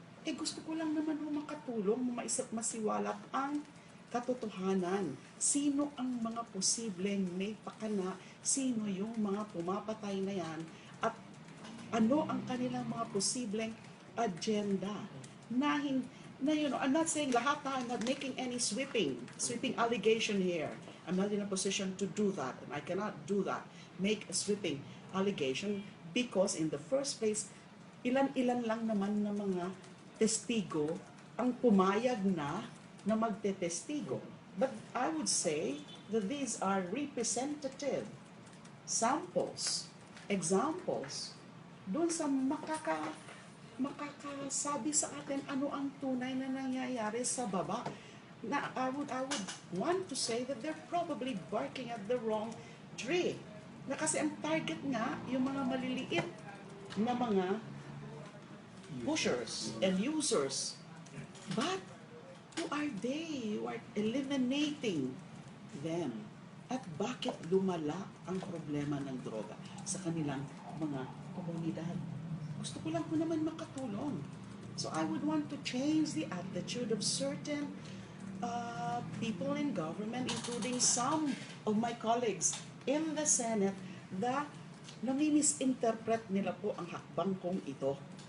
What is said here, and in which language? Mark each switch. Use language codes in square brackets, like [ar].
[tl] Gusto ko lang naman makatulong, masiwalat ang katotohanan. Sino ang mga posibleng may pakana? Sino yung mga pumapatay na yan? At ano ang kanilang mga posibleng agenda? [en] I'm not saying [tl] lahat na, [en] I'm not making any sweeping allegation here. I'm not in a position to do that, and I cannot do that, make a sweeping allegation, because in the first place, [tl] ilan-ilan lang naman na mga testigo ang pumayag na magtetestigo. [en] But I would say that these are representative samples, examples, [tl] doon sa makakasabi sa atin ano ang tunay na nangyayari sa baba. [en] Na I would want to say that they're probably barking at the wrong tree. [tl] Na kasi ang target nga, yung mga maliliit na mga [en] pushers and users. But who are they? You are eliminating them. [tl] At bakit lumala ang problema ng droga sa kanilang mga komunidad? Gusto ko lang po naman makatulong. [en] So I would want to change the attitude of certain people in government, including some of my colleagues in the Senate, [tl] na nami-misinterpret nila po ang hakbang kong ito.